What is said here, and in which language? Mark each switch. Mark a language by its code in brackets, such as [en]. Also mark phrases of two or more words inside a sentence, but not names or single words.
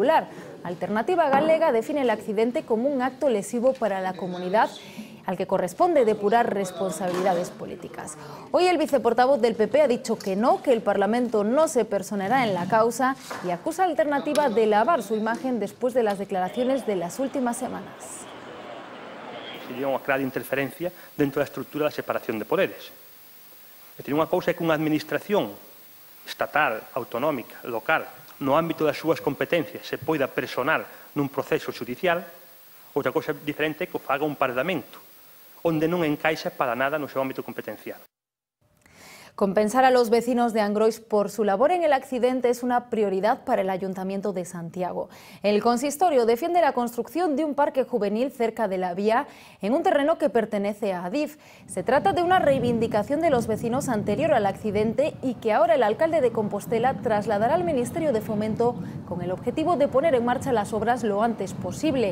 [es] Alternativa Galega define el accidente como un acto lesivo para la comunidad al que corresponde depurar responsabilidades políticas. Hoy el viceportavoz del PP ha dicho que no, que el Parlamento no se personará en la causa y acusa a Alternativa de lavar su imagen después de las declaraciones de las últimas semanas. [gl] Sería unha clara interferencia dentro da estrutura da separación de poderes. É dicir, unha cousa é que unha administración estatal, autonómica, local, no ámbito das súas competencias se poida personar nun proceso judicial, outra cousa diferente é que o faga un parlamento, onde non encaixa para nada no seu ámbito competencial. [es] Compensar a los vecinos de Angrois por su labor en el accidente es una prioridad para el Ayuntamiento de Santiago. El consistorio defiende la construcción de un parque juvenil cerca de la vía en un terreno que pertenece a Adif. Se trata de una reivindicación de los vecinos anterior al accidente y que ahora el alcalde de Compostela trasladará al Ministerio de Fomento con el objetivo de poner en marcha las obras lo antes posible.